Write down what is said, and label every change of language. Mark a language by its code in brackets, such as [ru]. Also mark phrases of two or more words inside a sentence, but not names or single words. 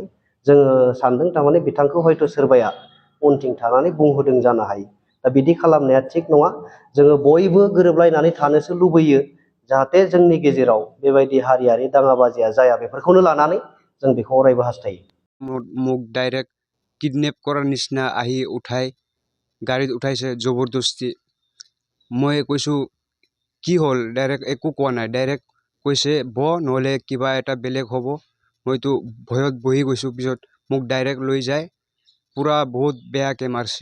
[brx] जोङो सानदों थारमाने बिथांखौ हयथ' सोरबाया उनथिं थानानै बुंहोदों जानो हायो। दा बिदि खालामनाया थिग नङा। जोङो बयबो गोरोबलायनानै थानोसो लुबैयो, जाहाथे जोंनि गेजेराव बेबायदि हारियारि दाङाबाजिया जाया। बेफोरखौनो लानानै जों बेखौ अरायबो हास्थायो। [as] মোক ডাইৰেক্ট কিডনেপ কৰাৰ নিচিনা आহি গাড়ীত উঠাইছে জবৰদস্তি। মই কৈছোঁ কি হ'ল, ডাইৰেক্ট একো কোৱা নাই, ডাইৰেক্ট কৈছে নহ'লে কিবা এটা বেলেগ হ'ব। মইতো ভয়ত বহি গৈছোঁ। পিছত মোক ডাইৰেক্ট লৈ যায়, পূৰা বহুত বেয়াকৈ মাৰছে।